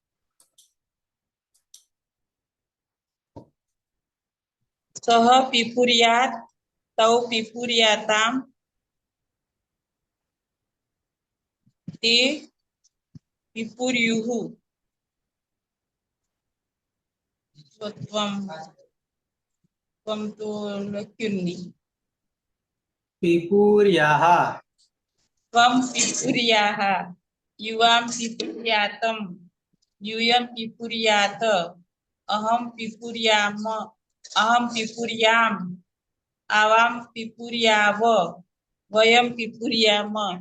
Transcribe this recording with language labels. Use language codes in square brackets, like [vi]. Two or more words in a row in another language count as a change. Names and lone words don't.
[sa] सः पिपुर्यात् तौ पिपुर्यातां ते पिपुर्युः त्वं तो [gu] લખ્યું જ નહીં. [sa] पिपुर्याः त्वं पिपुर्याः युवां पिपुर्यातं यूयं पिपुर्यात अहं पिपुर्याम् आवां पिपुर्याव वयं पिपुर्याम।